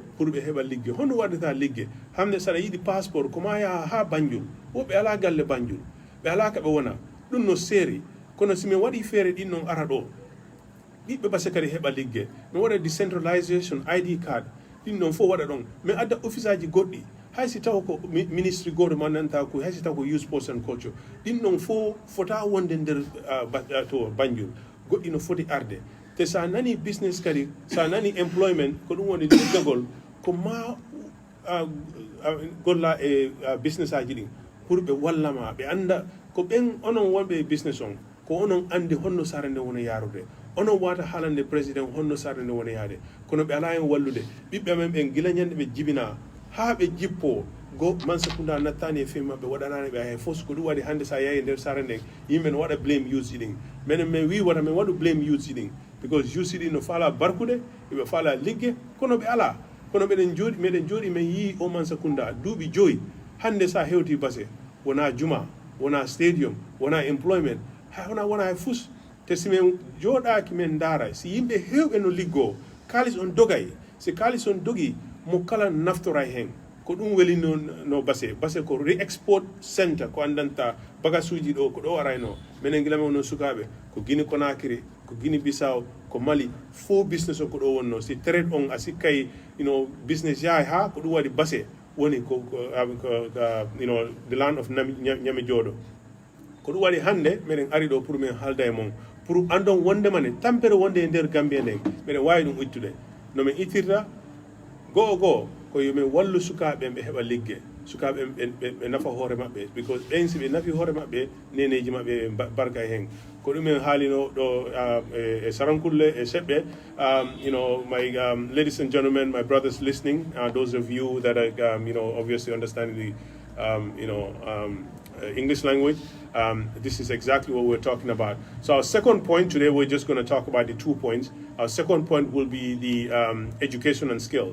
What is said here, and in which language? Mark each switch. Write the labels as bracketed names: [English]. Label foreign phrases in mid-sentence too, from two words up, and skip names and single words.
[Fula] pour ɓe heɓa ligge honno waɗata ligge hande saɗa yiɗi passeport koma yaha ha Banjul woɓɓe ala galle Banjul ɓe ala ka ɓe wona ɗum no seeri kono si min waɗi feere ɗin noon ara ɗo ɓiɓɓe base kadi heɓa ligge min waɗa decentralisation [English] ID card [Fula] ɗin noon fof waɗa ɗon min adda office aji goɗɗi haysi taw ko ministry goto mandanta ko haysi taw ko [English] youth sports and culture [Fula] ɗin noon fof fota wonde nder to Banjul goɗɗi no foti arde te sa nani business kadi sa nani employment ko ɗum woni liggagol ko ma golla e business aji ɗin pour ɓe wallama ɓe anda ko ɓen onon wonɓe business on ko onon andi honno sare nde wona yarude onon wata haalande président honno sare nde wona yaade kono ɓe ala hen wallude ɓiɓɓe men ɓen gila ñande ɓe jibina ha ɓe jippo go Mansa Kunda nattani e film maɓɓe waɗanani ɓe hay fof ko ɗum waɗi hande sa yeeyi nder sare nden yimɓe no waɗa [English] blame youth [Fula] ɗin minen min wi wata min waɗu [English] blame youth [Fula] ɗin [English] because youth [Fula] ɗin no faala barkude eɓe faala ligge kono ɓe ala kono meɗen jooɗi min yi o Mansa Kunda duuɓi 5 hande sa hewti base wona juma wona stadium wona employment wona hay fus te simin jooɗaki min daara si yimɓe hewɓe no liggo kalis on dogay si kalis on dogi mo kala naftora hen ko ɗum weli no base ko [English] re-export centre [Fula] ko andanta bagage uji ɗo ko ɗo arayno minen gilame no sukaɓe ko Guinée Conakry ko Guinée Bissau ko Mali fo business o ko ɗo wonno si trade on a sikkay business yahay ha ko ɗum waɗi base woni ko the [English] land of [Fula] ñami jooɗo ko ɗum waɗi hande meɗen ari ɗo pour min haalda e mon pour andon wondemane tampere wonde e nder Gambia nden meɗen wawi ɗum ittude no min ittirta go'o ko yomin wallu sukaɓe ɓe heɓa ligge sukaɓe ɓe nafa hoore maɓɓe because ɓen si ɓe nafi hoore maɓɓe neneji maɓɓe barka hen ko ɗumen haalino ɗo e sarankulle e seɓɓe [English] my ladies and gentlemen, my brothers listening, those of you that are obviously understand the English language, this is exactly what we're talking about. So our second point today, we're just going to talk about the 2 points. Our second point will be the education and skill.